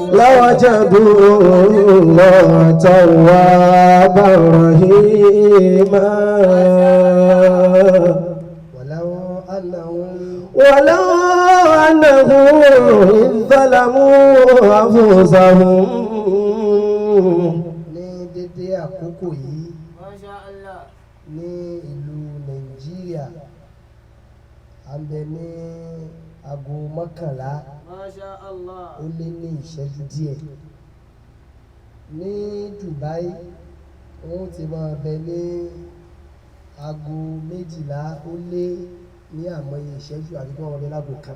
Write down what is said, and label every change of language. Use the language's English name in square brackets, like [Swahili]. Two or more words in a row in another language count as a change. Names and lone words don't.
[Arabic] لوجدوا الله توابا رحيما. ولو أنهم إذ ظلموا أنفسهم [Yoruba] ní dédé àkókò yìí ní ìlú Nàìjíríà à ń bẹ ní aago mọ́kànlá ó lé ní ìṣẹ́jú díẹ̀. Ní Dubai wọ́n ti máa bẹ ní aago méjìlá ó lé ní àmọye ìṣẹ́jú àbí kí wọ́n bẹ láago kan.